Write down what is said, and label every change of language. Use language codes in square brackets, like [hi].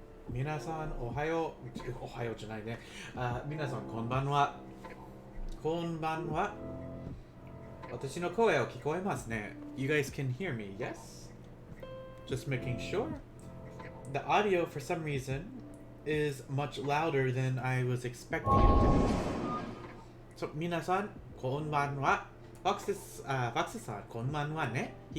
[ja] 皆さんおはよう、おはようじゃないね。皆さんこんばんは。こんばんは。私の声を聞こえますね。 [en] You guys can hear me, yes? Just making sure. The audio for some reason is much louder than I was expecting it to be. [ja] So 皆さんこんばんは。Foxさんこんばんはね。